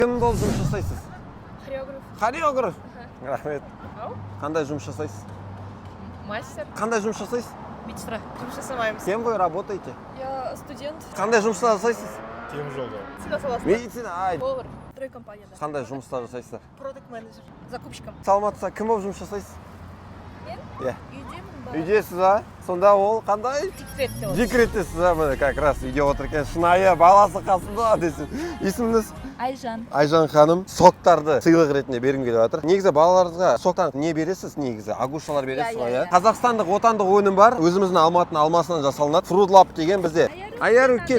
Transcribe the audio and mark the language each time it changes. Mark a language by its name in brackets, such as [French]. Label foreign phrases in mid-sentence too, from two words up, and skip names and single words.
[Kazakh] Кім болып жұмыс жасайсыз? Хореограф. Хореограф. Рахмет. Қандай жұмыс жасайсыз? Мастер. Қандай жұмыс жасайсыз? Медсестра. Жұмыс жасамаймыз. [Russian] Кем вы работаете? Я студент. [Kazakh] Қандай жұмыстар жасайсыз? Теміржолда. Медицина саласында. Медицина, ай. Повар. Стройкомпанияда. Қандай жұмыстар жасайсыздар? [Russian] Продукт менеджер. Закупщиком. [Kazakh] Саламатсыздар, кім болып жұмыс жасайсыз? Мен? Иә. Үйдемін ба? Үйдесіз, а? Сонда ол қандай? Декретте ол. Декреттесіз, а? Міне, [Russian] как раз [Kazakh] үйде отыр екен, шынайы баласы қасында десін. Есіміңіз? Айжан. Айжан ханым соктарды сыйлық ретінде бергім келіп жатыр. Негізі балаларға соктан не бересіз? Негізі агушалар бересіз ғой, иә? Қазақстандық отандық өнім бар. Өзіміздің Алматының алмасынан жасалынады. Fruit Lab деген бізде. Аяру кел.